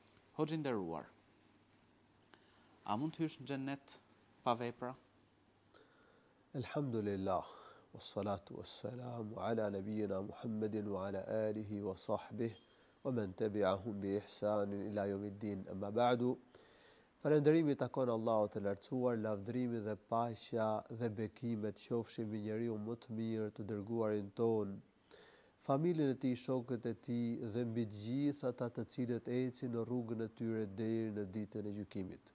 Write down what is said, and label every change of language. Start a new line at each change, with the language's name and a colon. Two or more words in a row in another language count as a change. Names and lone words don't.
Albanian: Hoxhë i nderuar, a mund të hysh në xhennet pa vepra?
Arabic: الحمد لله والصلاة والسلام على نبينا محمد وعلى آله وصحبه ومن تبعهم بإحسان إلى يوم الدين. أما بعد.
Albanian: Falënderimi takon Allahut të lartësuar, lavdërimi dhe paqja dhe bekimet qofshin mbi njeriu më të mirë, të dërguarin ton, familjen e tij, shokët e tij dhe mbi të gjithë ata të cilët ecin në rrugën e tyre deri në ditën e gjykimit.